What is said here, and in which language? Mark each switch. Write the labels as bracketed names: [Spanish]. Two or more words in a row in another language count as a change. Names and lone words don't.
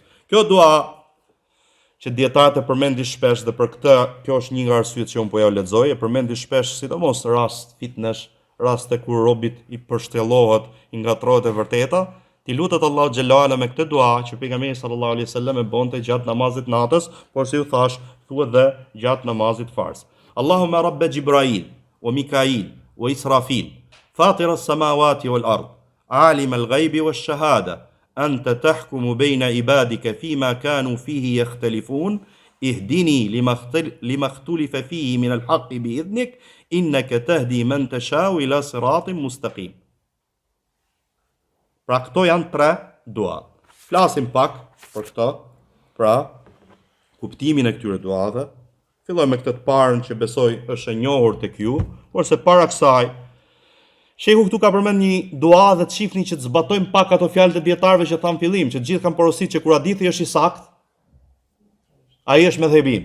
[Albanian] Kjo dua që dietarët e përmendin shpesh dhe për këtë kjo është një nga arsyet që unë po ja lexoj, e përmendin shpesh sidomos rast fitnesh, raste kur robit i përshtellohet, i ngatrohet e vërteta. Ti lutet Allahu xhelala me këtë dua që pejgamberi [Arabic] صلى الله عليه وسلم [Albanian] e bonte gjatë namazit natës, por si u thash, thuhet dhe gjatë namazit farz. [Arabic] اللهم رب جبرائيل وميكائيل وإسرافيل فاطر السماوات والأرض عالم الغيب والشهادة أنت تحكم بين عبادك فيما كانوا فيه يختلفون اهدني لما اختلف فيه من الحق بإذنك إنك تهدي من تشاء إلى صراط مستقيم. [Albanian] Pra këto janë 3 dua. Flasim pak për këto, pra kuptimin e këtyre duave. Fillojmë me këtë të parën që besoj është e njohur tek ju, por se para kësaj shehu këtu ka përmend një dua dhe të shihni që të zbatojmë pak ato fjalët e dietarëve që thamë fillim, që të gjithë kanë porositë që kur hadithi është i saktë, ai është medhebin.